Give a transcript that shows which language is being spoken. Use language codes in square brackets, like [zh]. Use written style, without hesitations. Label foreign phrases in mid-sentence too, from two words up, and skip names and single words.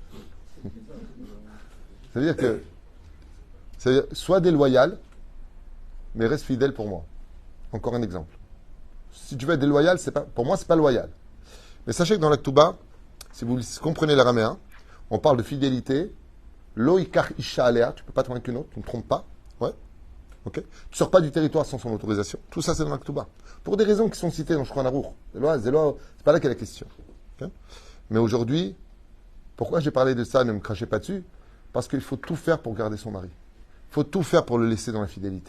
[fr] C'est-à-dire que, sois déloyal, mais reste fidèle pour moi. Encore un exemple. Si tu veux être déloyal, pour moi, c'est pas loyal. Mais sachez que dans la Ktuba, si vous comprenez l'araméen, on parle de fidélité. [he] לא איקר אישה עליה, [fr] tu ne peux pas te avec une autre, tu ne te trompes pas. Ouais. Ok. Tu ne sors pas du territoire sans son autorisation. Tout ça, c'est dans la Ktuba. Pour des raisons qui sont citées dans Shulchan Aruch. C'est pas là qu'est la question. Okay. Mais aujourd'hui, pourquoi j'ai parlé de ça, ne me crachez pas dessus? Parce qu'il faut tout faire pour garder son mari. Il faut tout faire pour le laisser dans la fidélité.